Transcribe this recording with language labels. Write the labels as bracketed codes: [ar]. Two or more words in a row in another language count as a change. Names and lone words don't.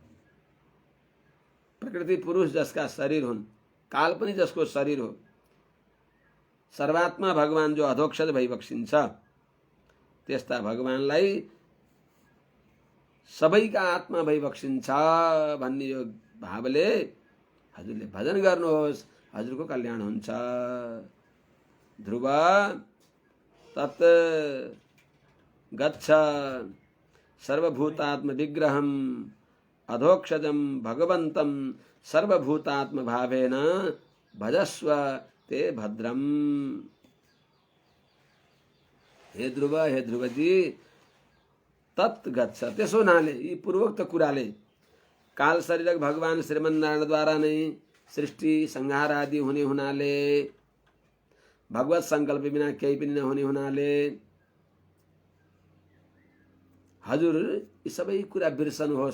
[ne] प्रकृति पुरुष जसका शरीर हुन्, काल पनि जसको शरीर हो, सर्वात्मा भगवान जो अधोक्षज भइबक्सिन्छ, त्यस्ता भगवानलाई सबैका आत्मा भइबक्सिन्छ भन्ने यो भावले हजुरले भजन गर्नुहोस्, हजुरको कल्याण हुन्छ। [sa] ध्रुव तत् गच्छ सर्वभूतात्म विग्रहम अधोक्षजम भगवंतम सर्वभूतात्म भावेन भजस्व ते भद्रम। [ne] हे ध्रुवजी, [sa] तत् गच्छ। [ne] त्यसो हुनाले यी पूर्वोक्त कुराले काल शरीरक भगवान श्रीमन्नारायणद्वारा नै सृष्टि संहार आदि हुने हुनाले, भगवत संकल्प बिना केही पनि नहुने हुनाले हजुर यी सबै कुरा बिर्सनुहोस्।